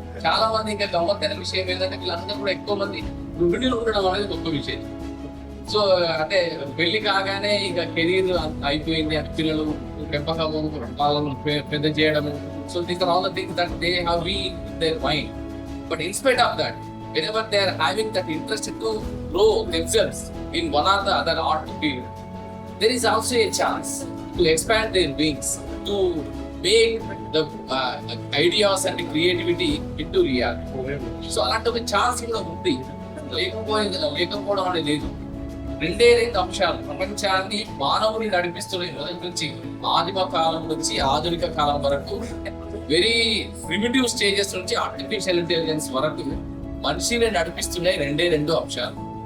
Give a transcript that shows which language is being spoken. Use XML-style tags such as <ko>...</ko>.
<te>చాలా మంది ఇంకా గమ్మత్తైన విషయం ఏంటంటే వీళ్ళందరూ కూడా ఎక్కువ మంది గృహిణులు ఉండడం అనేది గొప్ప విషయం. సో అంటే పెళ్లి కాగానే ఇక కెరీర్ అయిపోయింది, పిల్లలు పెంపకము, వాళ్ళను పెద్ద చేయడము.</te> <en>So these are all the things that they have been in their mind. But in spite of that, whenever they are having that interest to grow themselves in one or the other art field, there is also a chance to expand their wings, to make the ideas and the creativity into reality.</en> <te>So అలాంటి ఒక chance కూడా ఉంది. లేకపోవడం అనేది లేదు. రెండే అంశాలు ప్రపంచాన్ని మానవుని నడిపిస్తున్న మొదటి నుంచి ఆదిమ కాలం నుంచి ఆధునిక కాలం వరకు, వెరీ ప్రిమిటివ్ స్టేజెస్ నుంచి ఆర్టిఫిషియల్ ఇంటెలిజెన్స్ వరకు మనిషిని నడిపిస్తున్నాయి రెండు అంశాలు.</te>